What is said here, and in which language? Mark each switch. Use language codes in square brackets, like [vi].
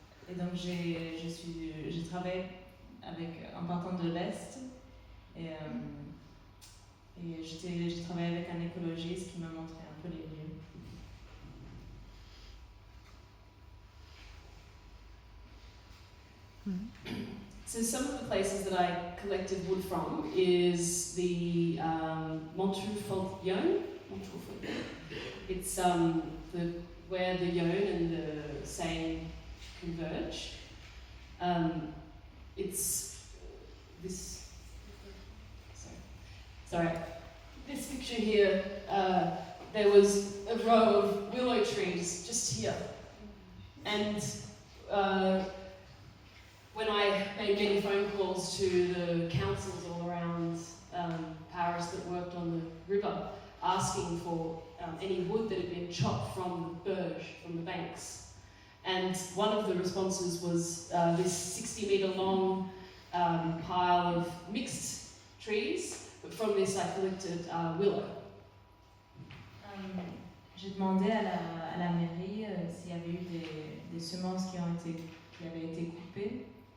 [fr] Et donc j'ai travaillé en partant de l'Est, et j'ai travaillé avec un écologiste qui m'a montré un peu les lieux. [en] So some of the places that I collected wood from is the Montreux-Fault-Yonne. It's where the Yonne and the Seine converge. It's this. Sorry. This picture here. There was a row of willow trees just here, and when I made many phone calls to the councils all around Paris that worked on the river, asking for any wood that had been chopped from the berge, from the banks. And one of the responses was this 60-metre long pile of mixed trees, but from this I collected willow. [fr] J'ai demandé à la mairie s'il y avait eu des semences qui avaient été coupées.